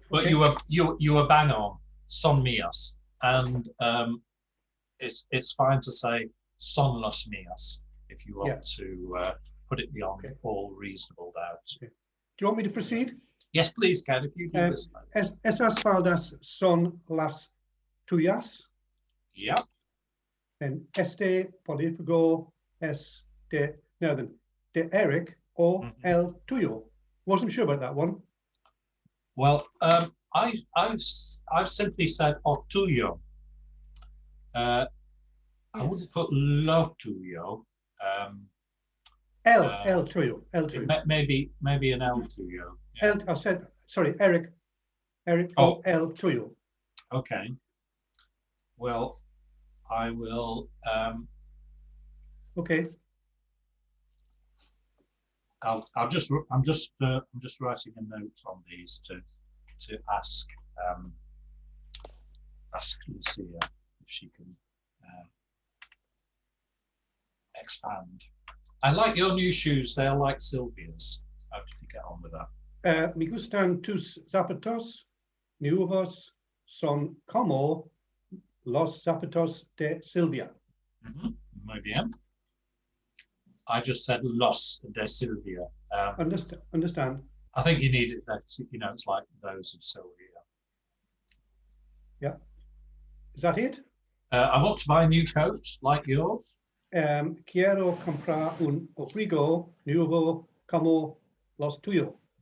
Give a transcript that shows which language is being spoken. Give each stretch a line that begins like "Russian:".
English: But you were bang on,
Spanish: son mías,
English: and it's fine to say
Spanish: son los mías
English: if you want to put it beyond all reasonable doubt. Okay. Do you want me to proceed? Yes, please, Ken, if you do this.
Spanish: Esas faldas son las tuyas.
English: Yeah. And
Spanish: este polífago es de,
English: now then,
Spanish: de Eric
English: or
Spanish: el tuyo.
English: Wasn't sure about that one. Well, I've simply said
Spanish: o tuyo.
English: I wouldn't put
Spanish: lo tuyo. El tuyo.
English: Maybe an
Spanish: el tuyo.
English: Yeah. I said, sorry, Eric or
Spanish: el tuyo.
English: Okay. Well, I will. Okay. I'm just writing a note on these to ask Lucia if she can expand. I like your new shoes. They are like Sylvia's. How did you get on with that?
Spanish: Me gustan tus zapatos nuevos son como los zapatos de Silvia. Muy bien.
English: I just said
Spanish: Los de Silvia.
English: Understand. I think you need it. It's like those of Sylvia. Yeah. Is that it? I want to buy a new coat like yours.
Spanish: Quiero comprar un abrigo nuevo como los tuyos.